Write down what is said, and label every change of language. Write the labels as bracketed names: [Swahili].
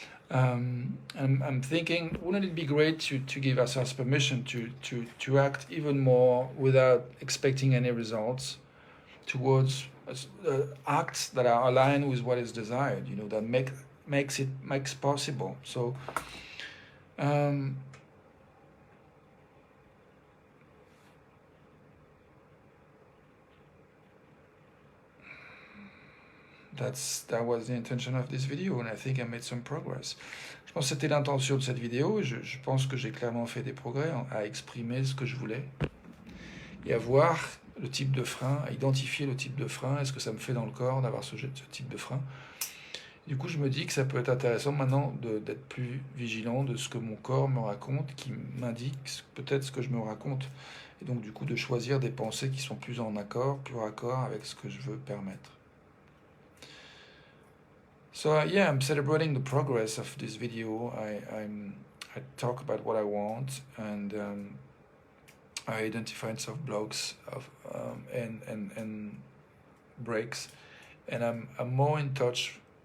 [English] I'm thinking, wouldn't it be great to give ourselves permission to act even more without expecting any results towards acts that are aligned with what is desired, that makes possible. So that was the intention of this video, and I think I made some progress. [French] Je pense que c'était l'intention de cette vidéo, et je pense que j'ai clairement fait des progrès à exprimer ce que je voulais, et à voir le type de frein, à identifier le type de frein, est-ce que ça me fait dans le corps d'avoir ce type de frein. Du coup, je me dis que ça peut être intéressant maintenant d'être plus vigilant de ce que mon corps me raconte, qui m'indique peut-être ce que je me raconte, et donc du coup de choisir des pensées qui sont plus raccord avec ce que je veux permettre. [English] So yeah, I'm celebrating the progress of this video. I talk about what I want, and I identify some blocks and breaks, and I'm more in touch.